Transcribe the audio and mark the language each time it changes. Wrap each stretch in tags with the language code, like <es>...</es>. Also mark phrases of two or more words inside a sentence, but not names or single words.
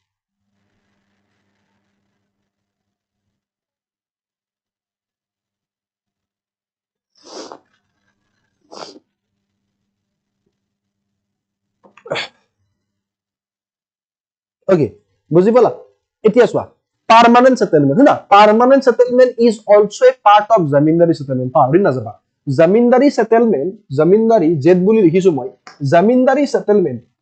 <as>Okay, বুজি পালা এতিয়া চোৱা</as> <en>permanent settlement</en> <as>হয়না</as> <en>permanent settlement is also a part of zamindari settlement</en> <as>পাহৰি নাযাবা</as> <en>zamindari settlement zamindari Z</en> <as>বুলি লিখিছো মই</as> <en>zamindari settlement</en>